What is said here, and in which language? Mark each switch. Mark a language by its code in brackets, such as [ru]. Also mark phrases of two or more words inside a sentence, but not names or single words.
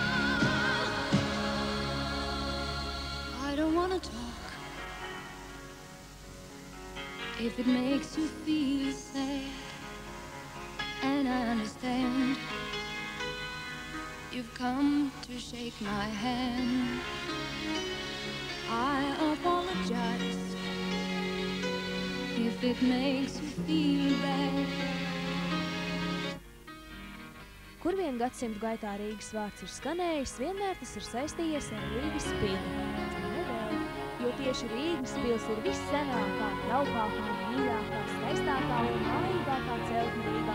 [en] I don't wanna talk if it makes you feel sad, and I understand. You've come to shake my hand. I apologize if it makes you feel bad. [lv] Kur vien gadsimtu gaitā Rīgas vārds ir skanējis, vienmēr tas ir saistījies ar Rīgas pili. Nevēl, jo tieši Rīgas pils ir vissenākā, traukākā, mīļākā, skaistākā un mājīgākā celtne Rīgā.